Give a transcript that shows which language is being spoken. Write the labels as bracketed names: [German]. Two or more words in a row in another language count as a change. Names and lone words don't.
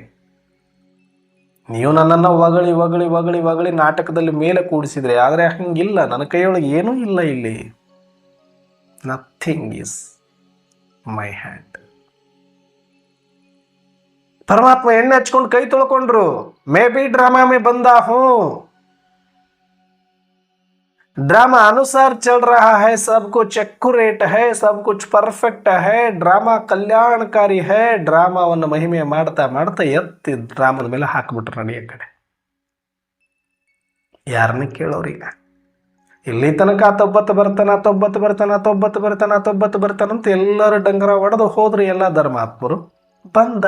[Kannada] ನೀವು ನನ್ನನ್ನು ಹೊಗಳಿ ಹೊಗಳಿ ಹೊಗಳಿ ಹೊಗಳಿ ನಾಟಕದಲ್ಲಿ ಮೇಲೆ ಕೂಡಿಸಿದ್ರೆ, ಆದರೆ ಹಂಗಿಲ್ಲ. ನನ್ನ ಕೈಯೊಳಗೆ ಏನೂ ಇಲ್ಲ. ಇಲ್ಲಿ [English] nothing is my hand. [Kannada] ಪರಮಾತ್ಮ ಎಣ್ಣೆ ಹಚ್ಕೊಂಡು ಕೈ ತೊಳ್ಕೊಂಡ್ರು. [Hindi] मैं भी ड्रामा में बंधा हूँ. ड्रामा अनुसार चल रहा है, सब कुछ एक्यूरेट है, सब कुछ परफेक्ट है, ड्रामा कल्याणकारी है. [Kannada] ಡ್ರಾಮಾವನ್ನು ಮಹಿಮೆ ಮಾಡ್ತಾ ಮಾಡ್ತಾ ಎತ್ತಿ ಡ್ರಾಮದ ಮೇಲೆ ಹಾಕ್ಬಿಟ್ರು ನಡಿ ಆ ಕಡೆ. ಯಾರನ್ನ ಕೇಳೋರಿಲ್ಲ. ಇಲ್ಲಿ ತನಕ ತೊಬ್ಬತ್ತು ಬರ್ತಾನಂತ ಎಲ್ಲರೂ ಡಂಗರ ಹೊಡೆದು ಹೋದ್ರು. ಎಲ್ಲ ಧರ್ಮಾತ್ಮರು ಬಂದ.